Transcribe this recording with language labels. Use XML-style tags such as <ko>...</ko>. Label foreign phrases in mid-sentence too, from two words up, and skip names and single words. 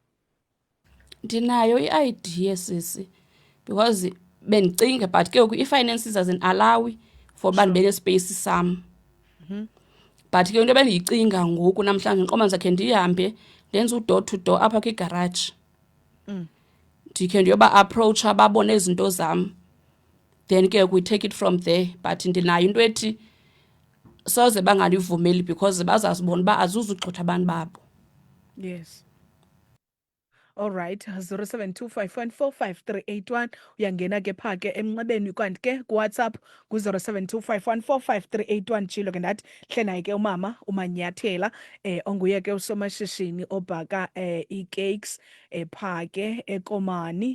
<xh>Ndinayo i-idea sisi, because bendicinga but ke ngoku i-finances azin-alawi for uba ndibe nespace sam. But ke into bendiyicinga ngoku namhlanje nqoma ndizakhe ndihambe ndenze u-door to door apha kwigaraji. Ndikhe ndiyoba-approacha babone izinto zam, then ke</xh> <en>we take it from there.</en> <xh>But ndinayo into ethi soze bangandivumeli because bazazibona uba azuzugxotha abantu babo. Yes.</xh> <en>All right,</en> <xh>0725145381 uyangena ke pha ke emnxebeni, kanti ke kuWhatsApp ku-0725145381 jilo ke ndathi hle naye ke umama uManyathela onguye ke usomashishini obhaka ii-cakes pha ke eKomani.</xh>